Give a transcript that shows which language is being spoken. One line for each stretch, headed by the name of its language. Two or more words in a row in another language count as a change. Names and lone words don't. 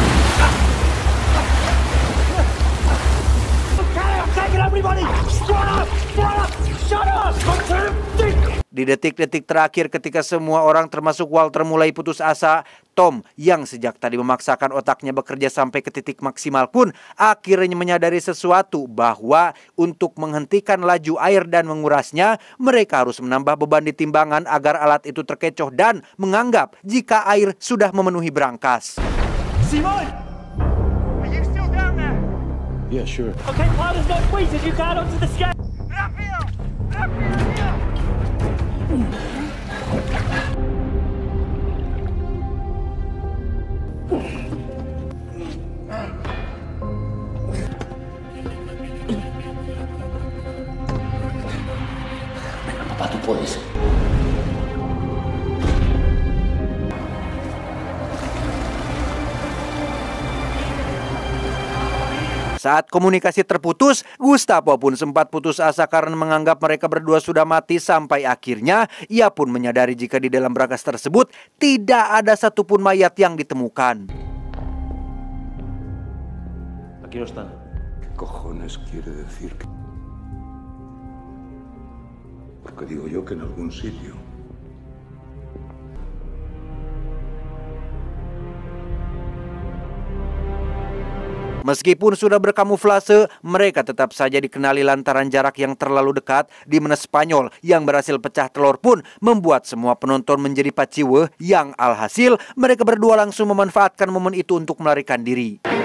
Indonesian: Di detik-detik terakhir ketika semua orang termasuk Walter mulai putus asa, Tom yang sejak tadi memaksakan otaknya bekerja sampai ke titik maksimal pun akhirnya menyadari sesuatu, bahwa untuk menghentikan laju air dan mengurasnya, mereka harus menambah beban di timbangan agar alat itu terkecoh dan menganggap jika air sudah memenuhi brankas.
English: Simon! Are you still down there? Yeah, sure. Okay, pile as much weight as you can onto the scale.
Spanish: Rápido! Rápido! Venga, papá, tú puedes.
Indonesian: Saat komunikasi terputus, Gustavo pun sempat putus asa karena menganggap mereka berdua sudah mati, sampai akhirnya ia pun menyadari jika di dalam brankas tersebut tidak ada satupun mayat yang ditemukan.
Spanish: Aquí no están. ¿Qué cojones quiere decir? Porque digo yo que en algún sitio.
Indonesian: Meskipun sudah berkamuflase, mereka tetap saja dikenali lantaran jarak yang terlalu dekat, di mana Spanyol yang berhasil pecah telur pun membuat semua penonton menjadi paciwe, yang alhasil mereka berdua langsung memanfaatkan momen itu untuk melarikan diri.